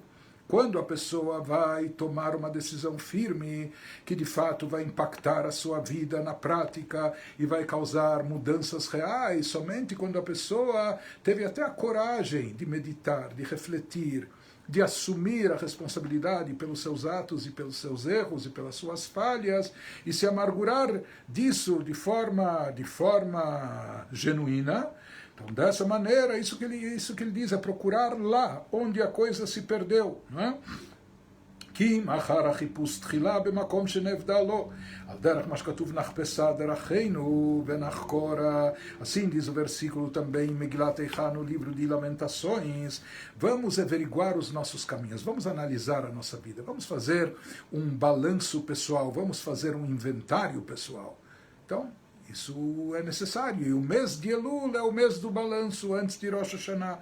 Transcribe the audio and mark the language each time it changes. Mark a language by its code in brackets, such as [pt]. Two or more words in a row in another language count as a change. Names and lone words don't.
[pt] Quando a pessoa vai tomar uma decisão firme, que de fato vai impactar a sua vida na prática e vai causar mudanças reais, somente quando a pessoa teve até a coragem de meditar, de refletir, de assumir a responsabilidade pelos seus atos e pelos seus erros e pelas suas falhas, e se amargurar disso de forma genuína. Então, dessa maneira, isso que ele diz, é procurar lá onde a coisa se perdeu, não é? [he] כי מאחר החיפוש תחילה במקום שנבדה לו, על דרך מה שכתוב נחפשה דרכינו ונחקורה. [pt] Assim diz o versículo também em Megilat Eicha, no livro de Lamentações. Vamos averiguar os nossos caminhos, vamos analisar a nossa vida, vamos fazer um balanço pessoal, vamos fazer um inventário pessoal. Então, isso é necessário. E o mês de Elul é o mês do balanço antes de Rosh Hashanah.